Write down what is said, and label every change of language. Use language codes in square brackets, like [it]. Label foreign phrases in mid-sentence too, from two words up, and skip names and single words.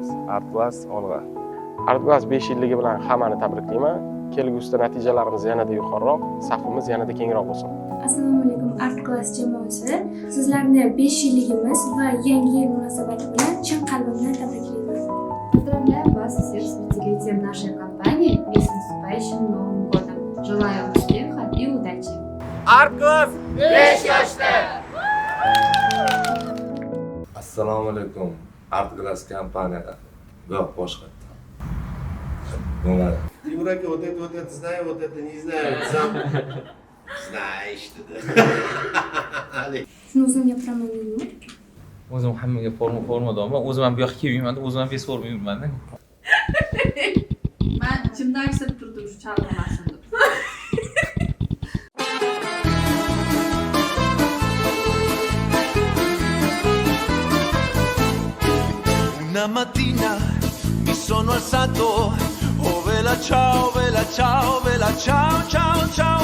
[uz] Artglass olg'a. Artglass 5 yilligi bilan hammani tabriklayman. Kelgusida natijalarimiz yanada yuqoriroq, safimiz yanada kengroq bo'lsin. Assalomu alaykum Artglass jamoasi. Sizlarni 5 yilligimiz va yangi yil munosabati bilan chin qalbimdan tabriklayman. [ru] Поздравляю вас всех с 5-летием нашей компании и с наступающим Новым годом. Желаю успеха и удачи. [uz] Artglass 5 yoshda. Assalomu alaykum Artglass kompaniyasi. Yo'q, boshqa. Bo'lmadi. [ru] Тимурака, вот это знаю, вот это не знаю. Сам знаешь что. [uz] Shuni o'zim gapiraman deymi? O'zim hammaga formadorman. O'zim ham bu yoqqa kelib yurman, o'zim ham bezforma yurman. Men ichimdan sirib turdim shu chalg'amasin deb. [it] Una mattina mi sono alzato, oh vela ciao, vela ciao, vela ciao, ciao, ciao.